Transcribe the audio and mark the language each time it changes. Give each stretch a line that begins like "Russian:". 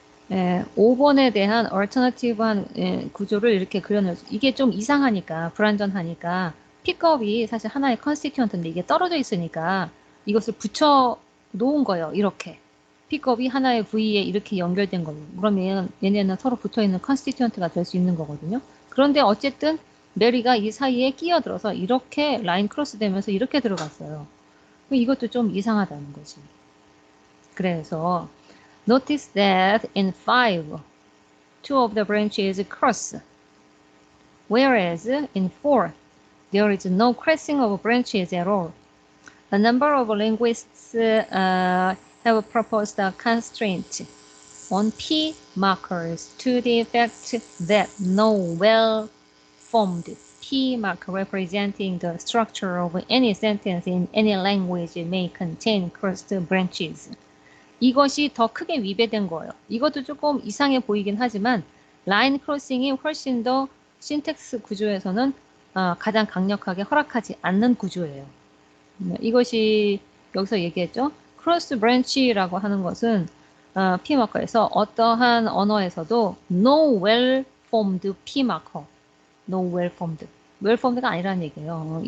Korean: 5번에 대한 얼터너티브한 구조를 이렇게 그려놓을 이게 좀 이상하니까 불완전하니까 픽업이 사실 하나의 컨스티튜언트인데 이게 떨어져 있으니까 이것을 붙여 놓은 거예요. 이렇게. 픽업이 하나의 V에 이렇게 연결된 거예요. 그러면 얘네는 서로 붙어있는 컨스티튜언트가 될 수 있는 거거든요. 그런데 어쨌든 메리가 이 사이에 끼어들어서 이렇게 라인 크로스 되면서 이렇게 들어갔어요. 이것도 좀 이상하다는 거지. 그래서
English: Notice that in 5, two of the branches cross, whereas in 4, there is no crossing of branches at all. A number of linguists have proposed a constraint on P markers to the effect that no well-formed P marker representing the structure of any sentence in any language may contain crossed branches.
Korean: 이것이 더 크게 위배된 거예요. 이것도 조금 이상해 보이긴 하지만 라인 크로싱이 훨씬 더 신텍스 구조에서는 가장 강력하게 허락하지 않는 구조예요. 이것이 여기서 얘기했죠. 크로스 브랜치라고 하는 것은 P 마커에서 어떠한 언어에서도
English: no well formed
Korean: P 마커, no well formed, well formed가 아니라는 얘기예요.